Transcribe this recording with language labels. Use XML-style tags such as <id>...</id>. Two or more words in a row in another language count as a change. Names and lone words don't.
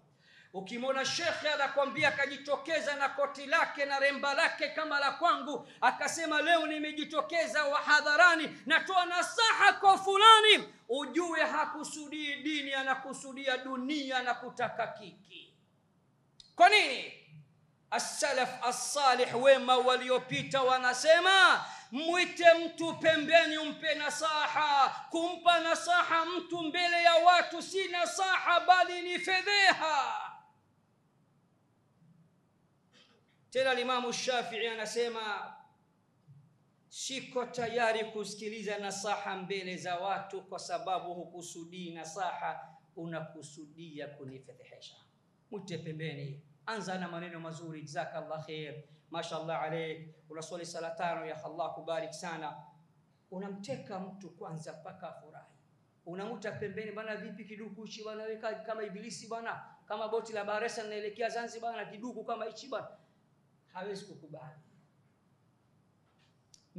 <sw>Ukimwona shekhe anakwambia kajitokeza na koti lake na remba lake kama la kwangu, akasema leo nimejitokeza hadharani natoa nasaha kwa fulani, ujue hakusudii dini, anakusudia dunia na kutaka kiki. Kwa nini?</sw> <ar>السلف الصالح,</ar> <sw>wema waliopita, wanasema mwite mtu pembeni umpe nasaha. Kumpa nasaha mtu mbele ya watu si nasaha bali ni fedheha. Tena Imam Shafi'i anasema siko tayari kusikiliza nasaha mbele za watu kwa sababu hukusudii nasaha, unakusudia kunifedhehesha. Mwite pembeni, anza na maneno mazuri,</sw> <ar>جزاك الله خير ما شاء الله عليك,</ar> <sw>unaswali sala 5,</sw> <ar>يا الله يبارك</ar> <sw>sana. Unamteka mtu kwanza mpaka furahi. Unamuta pembeni, bana vipi kiduku hichi bana, weka kama ibilisi bana, kama boti la Baresa linaelekea Zanzibar na kiduku kama hichi bana, hawezi kukubali.</sw>